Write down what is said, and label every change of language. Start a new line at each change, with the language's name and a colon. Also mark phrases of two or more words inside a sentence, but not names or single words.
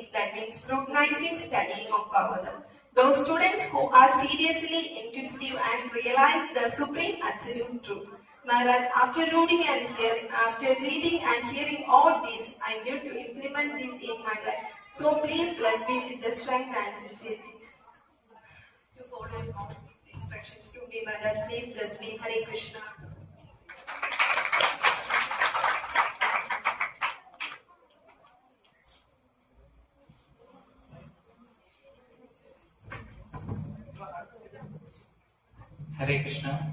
English: That means scrutinizing, studying of Bhagavatam. Those students who are seriously inquisitive and realize the supreme absolute truth. Maharaj, after reading and hearing all this, I need to implement this in my life. So please bless me with the strength and sincerity to follow all these instructions to me, Maharaj. Please bless me. Hare Krishna.
Malayalam: ഹരേ കൃഷ്ണ.